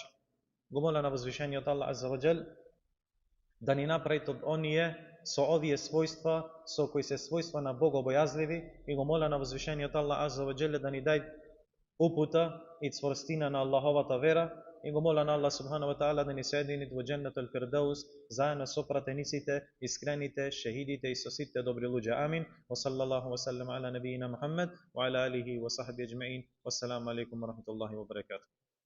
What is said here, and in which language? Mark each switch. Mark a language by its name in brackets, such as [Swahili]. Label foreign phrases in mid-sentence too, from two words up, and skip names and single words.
[Macedonian] Го моля на возвишениот Аллах [Arabic] عز وجل [Macedonian] да ни направи од оние со овие својства, со кои се својства на богобојазливи, и го моля на возвишениот Аллах [Arabic] عز وجل [Macedonian] да ни даде упута и цврстина на Аллаховата вера, и го моля на Аллах [Arabic] سبحانه وتعالى [Macedonian] да ни соедини во Дженнетул Фирдаус заедно со пратениците, искрените, шехидите и со сите добри луѓе. Амин. [Arabic] وصلى الله وسلم على نبينا محمد وعلى آله وصحبه أجمعين. والسلام عليكم ورحمة الله وبركاته.